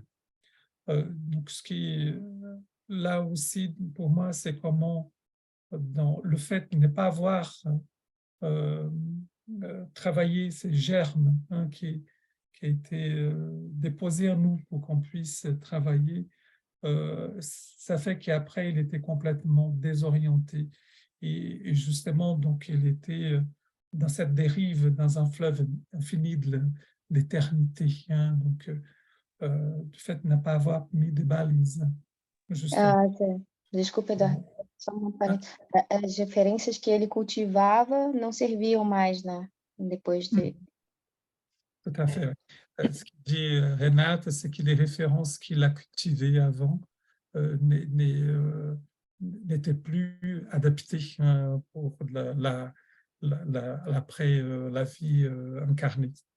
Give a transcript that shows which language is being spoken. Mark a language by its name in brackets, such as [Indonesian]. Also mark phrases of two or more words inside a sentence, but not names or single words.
[French] Donc, ce qui est là aussi, pour moi, c'est comment, dans le fait de ne pas avoir travaillé ces germes qui a été déposé en nous pour qu'on puisse travailler, ça fait qu'après, il était complètement désorienté. Et justement, donc, il était dans cette dérive, dans un fleuve infini de l'éternité. Donc, du fait de ne pas avoir mis de balises. Justement. [Portuguese] Desculpa, Eduardo, só uma parênteses. As referências que ele cultivava não serviam mais, né? Depois de... [French] Tout à fait. Ce qu'il dit Renate, c'est que les références qu'il a cultivées avant n'étaient plus adaptées pour après la vie incarnée.